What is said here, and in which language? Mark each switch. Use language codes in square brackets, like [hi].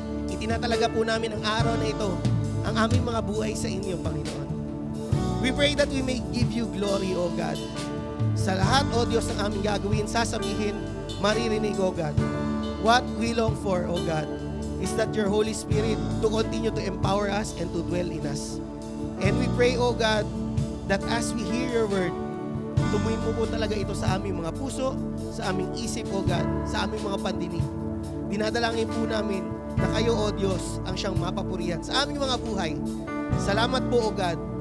[tl] Itinatalaga po namin ang araw na ito, ang aming mga buhay sa inyo, Panginoon. [en] We pray that we may give you glory, O God. [tl] Sa lahat, O Diyos, ng aming gagawin, sasabihin, maririnig, O God. [en] What we long for, O God, is that your Holy Spirit to continue to empower us and to dwell in us. And we pray, O God, that as we hear your word, [tl] tumuhin mo po talaga ito sa aming mga puso, sa aming isip, O God, sa aming mga pandinig. Dinadalangin po namin na kayo, O Diyos, ang siyang mapapurihan sa aming mga buhay. Salamat po, O God,